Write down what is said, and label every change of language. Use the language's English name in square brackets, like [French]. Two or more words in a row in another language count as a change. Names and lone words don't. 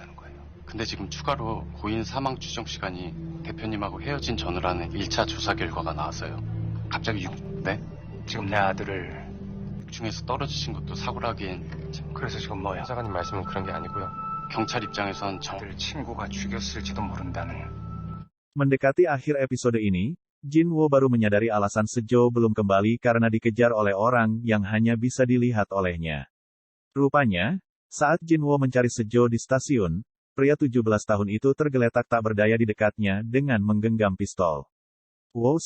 [Korean] 근데 지금 추가로 고인 사망 추정 시간이 대표님하고 헤어진 전후라는 1차 조사 결과가 나왔어요. 갑자기 네? 지금 내 아들을 중에서 떨어지신 것도 사고라기엔 그래서 지금 뭐야? 사관님 말씀은 그런 게 아니고요. 경찰 입장에선 아들 친구가 죽였을지도 모른다는. [Indonesian] Mendekati akhir episode ini, Jinwoo baru menyadari alasan Sejo belum kembali karena dikejar oleh orang yang hanya bisa dilihat olehnya. Rupanya, saat Jinwoo mencari Sejo di stasiun, pria 17 tahun itu tergeletak tak berdaya di dekatnya dengan menggenggam pistol.